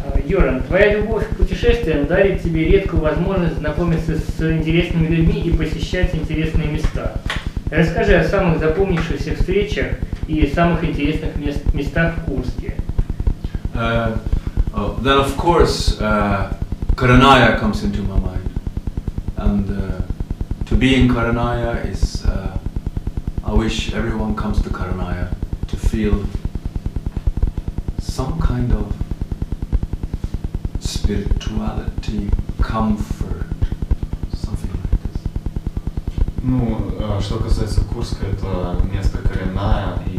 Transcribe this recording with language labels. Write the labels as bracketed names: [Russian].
[Russian] Горан, твоя любовь к путешествиям дарит тебе редкую возможность знакомиться с интересными людьми и посещать интересные места. Расскажи о самых запомнившихся встречах и самых интересных местах в Курске. [English] Then of course Karanaya comes into my mind, and to be in Karanaya is I wish everyone comes to Karanaya to feel some kind of spirituality, comfort, something like this. [Russian] Ну, что касается Курска, это место коренное.